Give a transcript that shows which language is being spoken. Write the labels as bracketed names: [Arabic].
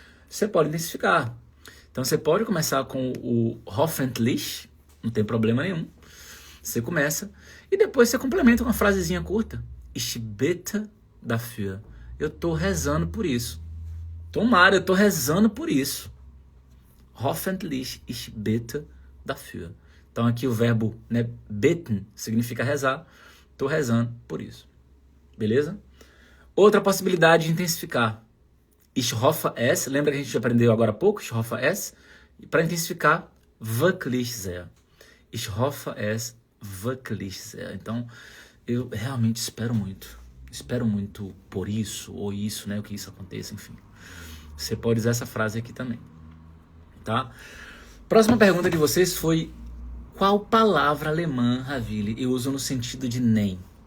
[Portuguese] Você pode intensificar. Então você pode começar com o hoffentlich, não tem problema nenhum. Você começa e depois você complementa com uma frasezinha curta. Ich bitte dafür. Eu tô rezando por isso. Tomara, eu tô rezando por isso. [German] Hoffentlich, ich bitte dafür. [Portuguese] Então aqui o verbo, né, beten, significa rezar. Estou rezando por isso. Beleza? Outra possibilidade de intensificar. [German] Ich hoffe es. [Portuguese] Lembra que a gente aprendeu agora há pouco? [German] Ich hoffe es. [Portuguese] E para intensificar, [German] wirklich sehr. Ich hoffe es wirklich sehr. [Portuguese] Então, eu realmente espero muito. Espero muito por isso, ou isso, né? O que isso aconteça, enfim. Você pode usar essa frase aqui também. Tá? Próxima pergunta de vocês foi: qual palavra alemã, Ravili, eu uso no sentido de nem?